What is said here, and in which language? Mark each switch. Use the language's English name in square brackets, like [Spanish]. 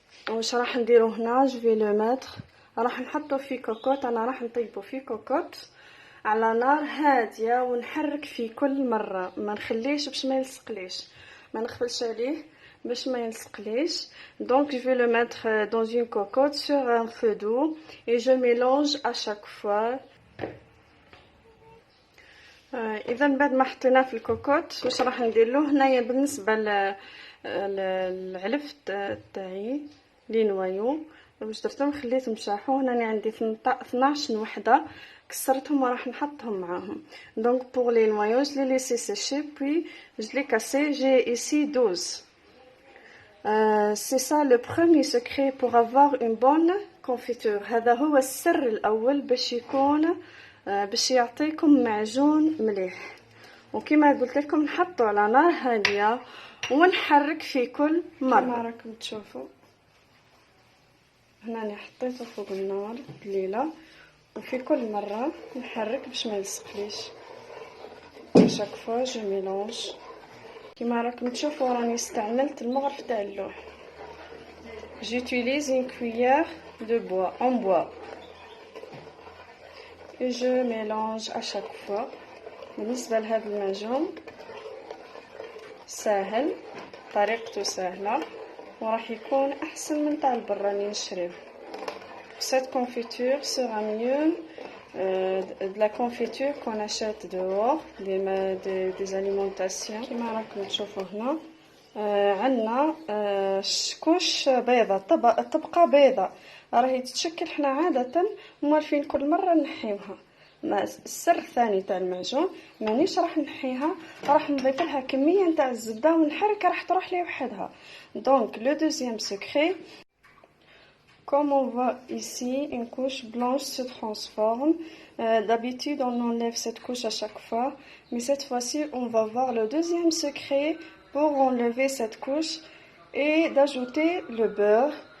[Arabic] واش راح نديرو هنا؟ [French] جو في لو ماتر، [Arabic] راح نحطو في كوكوت. انا راح نطيبو في كوكوت على نار هاديه ونحرك في كل مره، ما نخليش باش ما يلصقليش، ما نغفلش عليه باش ما يلصقليش. [French] Donc je vais le mettre dans une cocotte sur un feu doux et je mélange à chaque fois. [Arabic] اذا بعد ما حطيناه في الكوكوت واش راح ندير له هنايا؟ بالنسبه للعلف تاعي لي نوايو واش درتهم خليتهم شاحوا. هنا عندي 12 وحده كسرتهم وراح نحطهم معاهم. [French] Donc pour les noyaux je les laisse sécher puis je les casse. J'ai ici 12. C'est ça le premier secret pour avoir une bonne confiture. [Arabic] هذا هو السر الاول باش يكون باش يعطيكم معجون مليح. وكما قلت لكم نحطو على نار هاديه ونحرك في كل مره. كما راكم تشوفوا هنا انا حطيته فوق النار قليله، وفي كل مره نحرك باش ما يلصقليش. [French] chaque fois je mélange. [Arabic] كما راكم تشوفوا راني استعملت المغرف تاع اللوح. [French] j'utilise une cuillère de bois en bois et je mélange à chaque fois. [Arabic] بالنسبه لهذا المعجون ساهل، طريقته سهله وراح يكون احسن من تاع البرا اللي نشريه. [French] cette confiture sera mieux de la confiture qu'on achète dehors des alimentations. [Arabic] كما راكم تشوفوا هنا عندنا كوش بيضة، طبقة بيضة راهي تتشكل. حنا عادة موالفين كل مرة نحيوها. السر الثاني تاع المعجون مانيش راح نحيها، راح نضيف لها كمية نتاع الزبدة ونحركها راح تروح لي وحدها. [French] دونك لو دوزيام سكري، comme on voit ici, une couche blanche se transforme. D'habitude, on enlève cette couche à chaque fois, mais cette fois-ci, on va voir le deuxième secret pour enlever cette couche et d'ajouter le beurre.